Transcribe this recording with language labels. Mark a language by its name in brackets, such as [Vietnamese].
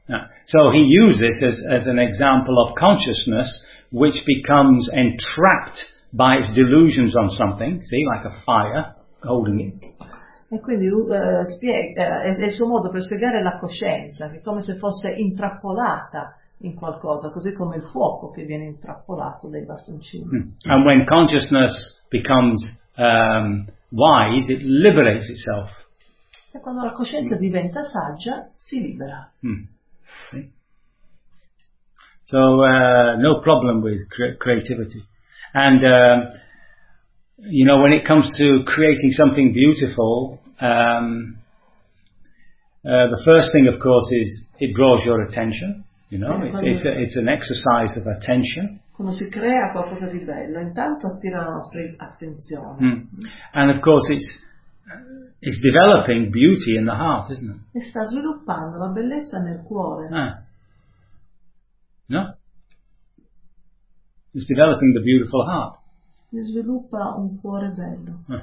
[English] No. So he uses this as an example of consciousness which becomes entrapped by its delusions on something, see, like a fire holding it. [Italian] E quindi è il suo modo per spiegare la coscienza, che è come se fosse intrappolata in qualcosa, così come il fuoco che viene intrappolato dai bastoncini. [English] And when consciousness becomes wise, it liberates itself. [Italian] E quando la coscienza diventa saggia, si libera. [English] So no problem with creativity. And you know, when it comes to creating something beautiful, the first thing, of course, is it draws your attention. You know, it's an exercise of attention. [Italian] Quando si crea qualcosa di bello, intanto attira la nostra attenzione. [English] And of course, it's developing beauty in the heart, isn't it? [Italian] E sta sviluppando la bellezza nel cuore. [English] No? It's developing the beautiful heart. [Italian] Si sviluppa un cuore bello.